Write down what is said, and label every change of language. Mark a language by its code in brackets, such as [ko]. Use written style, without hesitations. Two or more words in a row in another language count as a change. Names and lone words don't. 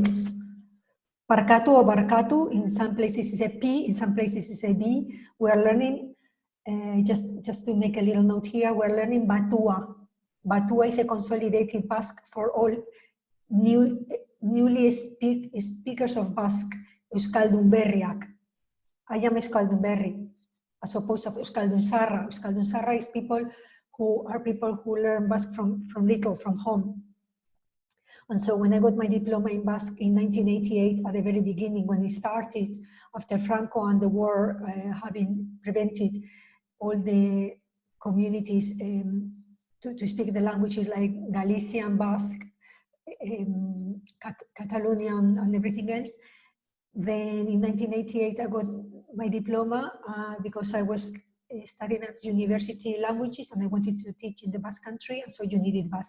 [en] Barkatu or barkatu, in some places is a P, in some places is a B. We are learning, just to make a little note here, we're learning batua. Batua is a consolidated Basque for all newly speakers of Basque. [eu] Euskaldun berriak. [en] I am [eu] Euskaldun berri, [en] as opposed to [eu] Euskaldun zarra. Euskaldun zarra [en] is people who learn Basque from little, from home. And so when I got my diploma in Basque in 1988, at the very beginning, when it started, after Franco and the war having prevented all the communities to speak the languages like Galician, Basque, Catalonian, and everything else, then in 1988, I got my diploma because I was studying at university languages and I wanted to teach in the Basque country, and so you needed Basque.